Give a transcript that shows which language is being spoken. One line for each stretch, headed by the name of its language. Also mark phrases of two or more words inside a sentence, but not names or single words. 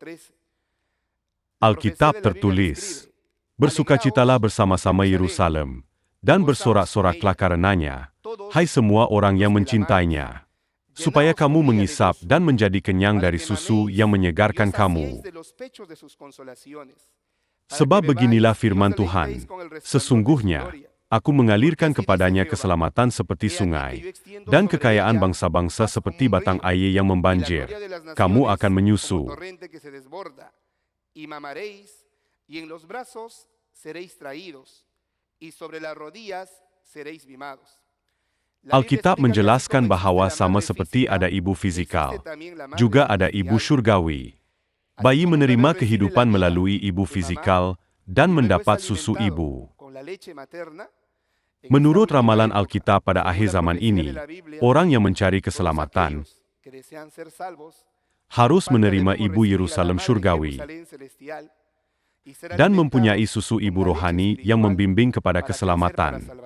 Indonesian: Alkitab tertulis, "Bersukacitalah bersama-sama Yerusalem, dan bersorak-soraklah karenanya, hai semua orang yang mencintainya, supaya kamu mengisap dan menjadi kenyang dari susu yang menyegarkan kamu. Sebab beginilah firman Tuhan, sesungguhnya, aku mengalirkan kepadanya keselamatan seperti sungai, dan kekayaan bangsa-bangsa seperti batang air yang membanjir. Kamu akan menyusu.
Spanish: Y en los brazos seréis traídos, y sobre las rodillas seréis mimados."
Indonesian: Alkitab menjelaskan bahwa sama seperti ada ibu fisikal, juga ada ibu surgawi. Bayi menerima kehidupan melalui ibu fisikal dan mendapat susu ibu. Menurut ramalan Alkitab pada akhir zaman ini, orang yang mencari keselamatan harus menerima ibu Yerusalem surgawi dan mempunyai susu ibu rohani yang membimbing kepada keselamatan.